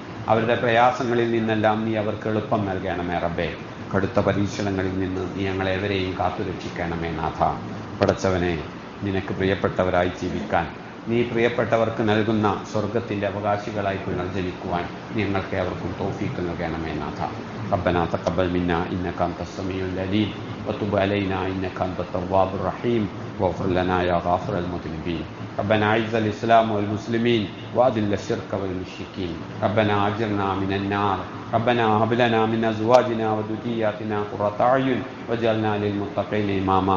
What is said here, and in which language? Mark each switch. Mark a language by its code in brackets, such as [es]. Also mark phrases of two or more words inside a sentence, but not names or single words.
[ml] അവരുടെ പ്രയാസങ്ങളിൽ നിന്നെല്ലാം നീ അവർക്ക് എളുപ്പം നൽകണമേ റബ്ബേ. കടുത്ത പരീക്ഷണങ്ങളിൽ നിന്ന് നീ ഞങ്ങളെവരെയും കാത്തുരക്ഷിക്കണമേ നാഥ. പടച്ചവനെ, നിനക്ക് പ്രിയപ്പെട്ടവരായി ജീവിക്കാൻ, നീ പ്രിയപ്പെട്ടവർക്ക് നൽകുന്ന സ്വർഗത്തിൻ്റെ അവകാശികളായി പുനർജനിക്കുവാൻ ഞങ്ങൾക്ക് അവർക്കും തൗഫീഖ് നൽകണമേ നാഥ. [ar] ربنا تقبل منا إنك أنت السميع العليم وتب علينا إنك أنت التواب الرحيم واغفر لنا يا غافر المذنبين. ربنا أعز الإسلام والمسلمين وأذل الشرك والمشركين. ربنا أجرنا من النار. ربنا هب لنا من أزواجنا وذرياتنا قرة أعين واجعلنا للمتقين إماما.